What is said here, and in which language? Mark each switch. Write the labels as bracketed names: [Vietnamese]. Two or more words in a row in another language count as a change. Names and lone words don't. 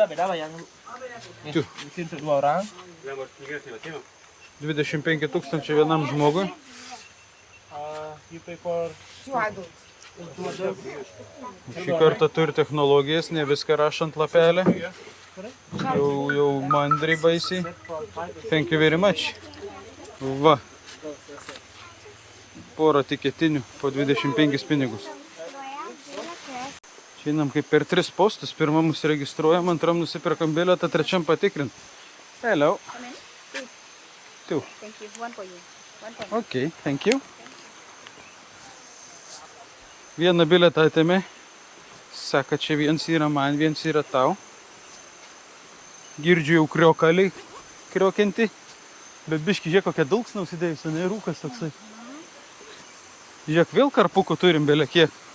[Lithuanian] 25 000 vienam žmogui. Šį kartą turi technologijas, ne viską rašant lapelį. Jau mandri baisiai. [English] Thank you very much. [Lithuanian] Va. Porą tiketinių po 25 pinigus. Čia einam kaip per 3 postus. Pirmą mus registruojam, antram nusipirkam bilietą, trečiam patikrint. [English] Hello. Two. Thank you. One for you. One for Okay, thank you. [Lithuanian] Vieną bilietą atėmė. Saka, čia viens yra man, viens yra tau. Girdžiu jau kriokaliai kriokianti. Bet biški, žiūrėk, kokia dulksna užsidėjusi, ne rūkas toksai. Žiūrėk, vėl karpukų turim belė kiek.